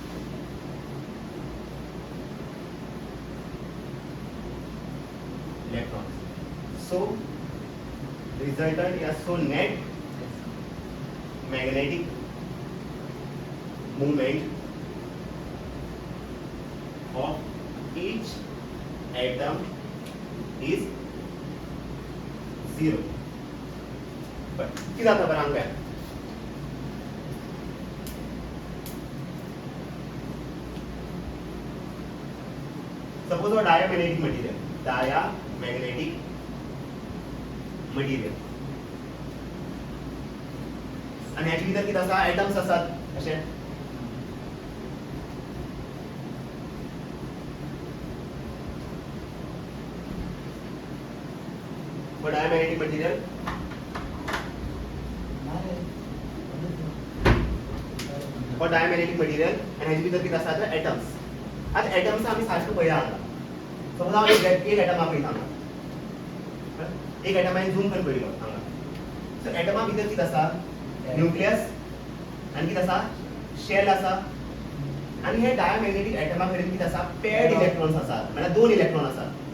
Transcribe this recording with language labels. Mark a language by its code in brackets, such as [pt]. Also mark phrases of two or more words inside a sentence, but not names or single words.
[en] So resultant या so net magnetic moment of each atom is 0. [kok] But किती जाता बरं हांगा [en] suppose a diamagnetic material [kok] आणि ह्याच्या भितर किती आसा एटम्स आसात अशे [en] for diamagnetic material [kok] आणि ह्याच्या भितर किती आसा एटम्स आता एटम्स आम्ही सारखं पळया हांगा समज हांव एक एटमा पळयता हांगा एक एटम हांवें झूम करून पळयलो हांगा सो एटमा भितर किती आसा न्यूक्लियस आणि किती आसा शेल आसा आणि हे डायमॅग्नेटिक एटमा कडेन किती आसा [en] paired electrons [kok] आसात म्हणजे दोन इलेक्ट्रॉन आसात